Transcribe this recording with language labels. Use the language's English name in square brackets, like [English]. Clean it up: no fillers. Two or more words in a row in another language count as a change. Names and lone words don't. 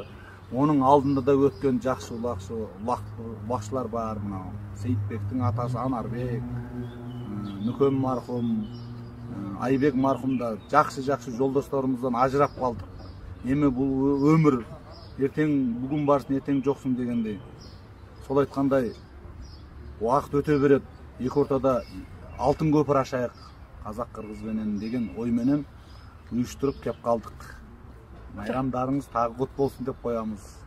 [Kyrgyz] Онун алдында да өткөн жакшы улакчылар бар, мына Сейитбектин атасы Анарбек, Нүкөм мархум, Айбек мархум да жакшы жолдошторубуздан ажырап калдык. Эми бул өмүр, эртең бүгүн барсың, эртең жоксуң дегендей. Сол айткандай, убакыт өтө берет, эки ортада [Kazakh] алтын көпір ашайық қазақ қырғыз [Kyrgyz] менен деген ой менен уюштуруп кеп калдык. Майрамдарыңыз тагы кут болсун деп коябыз.